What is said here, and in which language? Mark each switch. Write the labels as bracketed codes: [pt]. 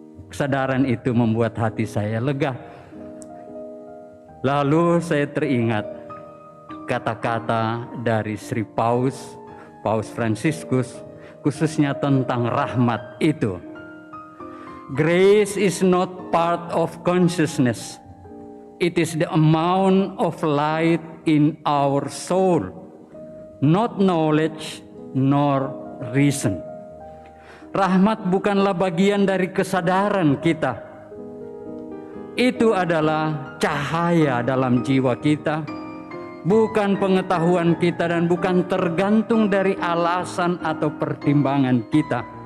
[id] Kesadaran itu membuat hati saya lega. Lalu saya teringat kata-kata dari Sri Paus Fransiskus, khususnya tentang rahmat itu. [en] Grace is not part of consciousness. It is the amount of light in our soul, not knowledge nor reason. [id] Rahmat bukanlah bagian dari kesadaran kita. Itu adalah cahaya dalam jiwa kita, bukan pengetahuan kita dan bukan tergantung dari alasan atau pertimbangan kita.